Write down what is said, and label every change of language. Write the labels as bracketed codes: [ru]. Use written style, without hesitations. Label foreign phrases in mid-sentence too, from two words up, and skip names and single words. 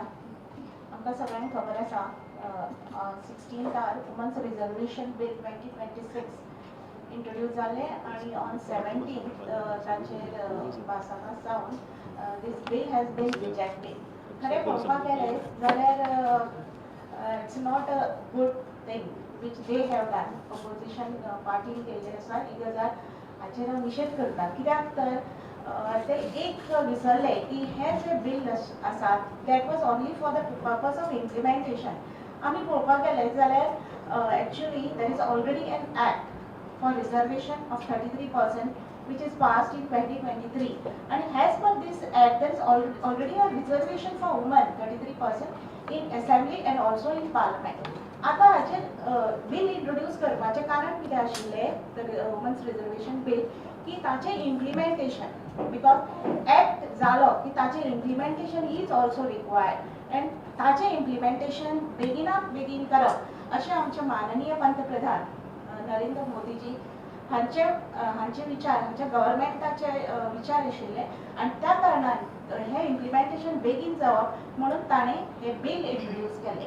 [kok] आमकां सगळ्यांक खबर आसा 16th [en] women's reservation bill [kok] 2026 इंट्रोड्यूस जाले आणि ऑन 17th ताचेर पास आहा जावन दीस [en] bill has been rejected. [kok] खरें पळोवपाक गेलें जाल्यार [en] it's not a good thing which they have done. [kok] ऑपोजिशन पार्टीन केल्लें आसा ही गजाल हाचेर हांव निशेध करता. कित्याक तर ते एक विसरले की हे जे बिल आसा [en] that was only for the purpose of implementation. [kok] आमी पळोवपाक गेले जाल्यार [en] actually there is already an act for reservation of 33% which is passed in 2023, and as per this act there is already a reservation for women 33% in assembly and also in parliament. [kok] आता हाचेर बिल इंट्रोड्यूस करपाचें कारण कितें आशिल्लें [en] women's reservation bill [kok] की ताचें [en] implementation because act [kok] जालो की ताचें [en] implementation is also required and [kok] ताचें इम्प्लिमेंटेशन बेगिनाक बेगीन करप अशें आमचे माननीय पंतप्रधान नरेंद्र मोदीजी हांचे विचार हांच्या गव्हर्मेंटाचे विचार आशिल्ले आणि त्या कारणान हे इम्प्लिमेंटेशन बेगीन जावप म्हणून ताणें हे बिल इंट्रोड्यूस केलें.